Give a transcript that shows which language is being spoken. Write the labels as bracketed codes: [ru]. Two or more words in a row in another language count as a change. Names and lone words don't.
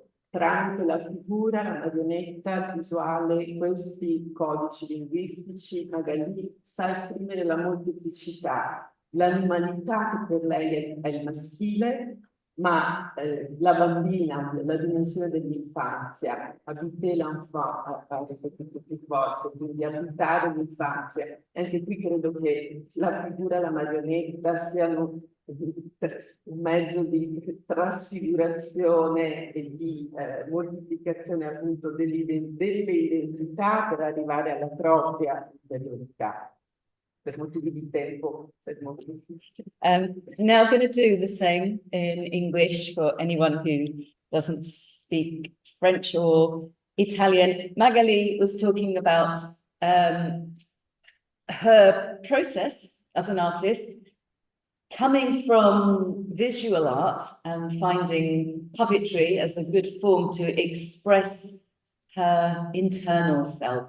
[it] Tramite la figura, la marionetta, il visuale, questi codici linguistici, magari sa esprimere la molteplicità, l'animalità che per lei è il maschile, ma la bambina, la dimensione dell'infanzia, [fr] habiter l'enfant, [it] ha ripetuto più volte, quindi abitare l'infanzia. E anche qui credo che la figura, la marionetta siano un mezzo di trasfigurazione e di moltiplicazione appunto delle identità per arrivare alla propria interiorità. Per motivi di tempo, [en] now I'm going to do the same in English for anyone who doesn't speak French or Italian. Magali was talking about her process as an artist, coming from visual art and finding puppetry as a good form to express her internal self.